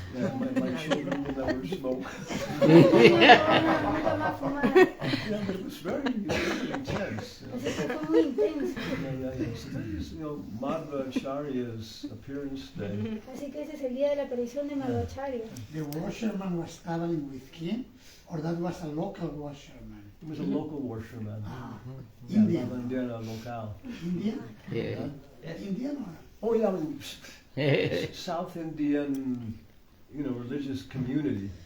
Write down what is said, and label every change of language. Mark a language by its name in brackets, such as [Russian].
[English] Yeah, my children will never smoke. [Spanish] Nunca más fumar. [English] Yeah, but it was very intense. [Spanish] Así que fue muy intenso. [English] Yeah. So that is, Madhvacharya's appearance day. [Spanish] Así que ese es el día de la aparición de Madhvacharya. [English] The washerman was traveling with him, or that was a local washerman? He was a local washerman. Indian. Mandela local. Indian? Yeah. Indian or? Oh yeah, South Indian, religious community.